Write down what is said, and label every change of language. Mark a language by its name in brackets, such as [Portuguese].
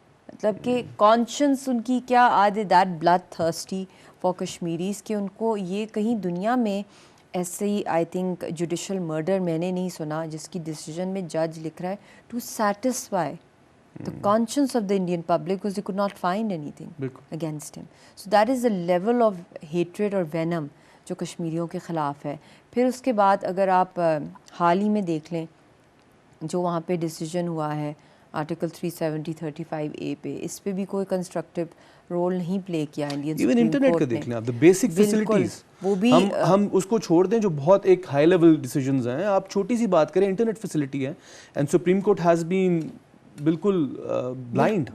[Urdu] مطلب کہ کانشنس ان کی کیا, [English] are they that bloodthirsty for Kashmiris [Urdu] کہ ان کو یہ کہیں دنیا میں ایسے ہی [English] I think judicial murder [Urdu] میں نے نہیں سنا جس کی ڈیسیجن میں جج لکھ رہا ہے [English] To satisfy the conscience of the Indian public because they could not find anything against him. So that is the level of hatred or venom [Urdu] جو کشمیریوں کے خلاف ہے. پھر اس کے بعد اگر آپ حال ہی میں دیکھ لیں جو وہاں پہ ڈیسیجن ہوا ہے آرٹیکل 370-35A پہ, اس پہ بھی کوئی کنسٹرکٹیو رول نہیں پلے کیا انڈین سپریم کورٹ نے. ایون انٹرنیٹ کا دیکھ لیں آپ, بیسک فیسلٹیز, وہ بھی ہم اس کو چھوڑ دیں جو بہت ایک ہائی لیول ڈیسیجنز ہیں, آپ چھوٹی سی بات کریں, انٹرنیٹ فیسلٹی ہے, [English] and Supreme Court has been [Urdu] بالکل بلائنڈ.